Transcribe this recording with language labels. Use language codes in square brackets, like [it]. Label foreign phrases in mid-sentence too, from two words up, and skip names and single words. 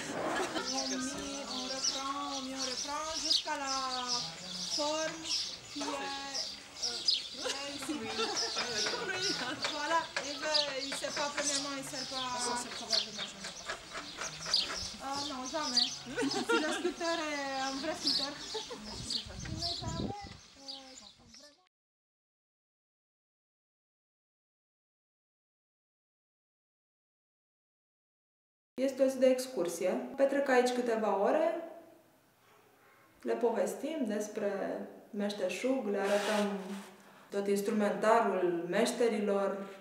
[fr] On reprend jusqu'à la forme qui est ici. Voilà, il ne sait pas premièrement, il ne sait pas... C'est probablement jamais. Non, jamais. Si le sculpteur est un vrai sculpteur. [ro] Este o zi de excursie. Petrec aici câteva ore, le povestim despre meșteșug, le arătăm tot instrumentarul meșterilor.